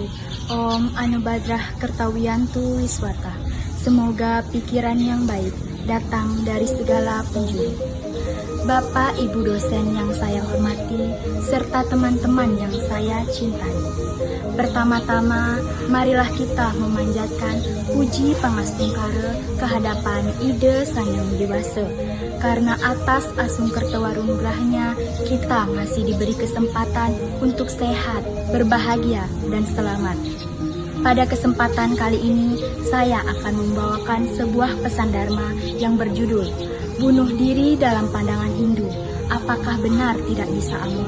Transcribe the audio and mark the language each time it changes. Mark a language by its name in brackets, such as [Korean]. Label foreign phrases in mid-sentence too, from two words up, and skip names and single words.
[Sanskrit] Om Anubadrah Kertawiyantu Wiswata. [Indonesian] Semoga pikiran yang baik datang dari segala penjuru. Bapak, Ibu dosen yang saya hormati, serta teman-teman yang saya cintai. Pertama-tama, marilah kita memanjatkan puji pangastungkara kehadapan Ida Sang Yang Dewasa, karena atas asung kertawarunugrahnya kita masih diberi kesempatan untuk sehat, berbahagia, dan selamat. Pada kesempatan kali ini, saya akan membawakan sebuah pesan Dharma yang berjudul Bunuh Diri Dalam Pandangan Hindu, Apakah Benar Tidak Bisa Amor?